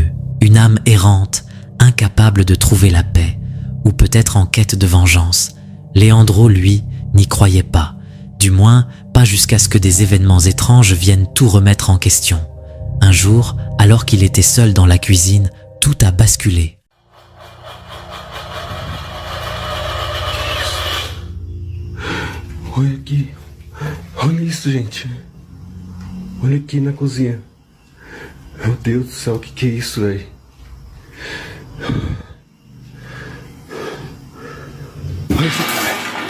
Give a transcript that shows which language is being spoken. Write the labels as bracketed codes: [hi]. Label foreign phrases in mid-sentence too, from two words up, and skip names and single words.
[fr] Une âme errante, incapable de trouver la paix, ou peut-être en quête de vengeance. Leandro, lui, n'y croyait pas. Du moins, pas jusqu'à ce que des événements étranges viennent tout remettre en question. Un jour, alors qu'il était seul dans la cuisine, tout a basculé. [pt] Olha aqui. Olha isso, gente. Olha aqui na cozinha. Meu Deus do céu, o que é isso, velho? Olha isso, cara.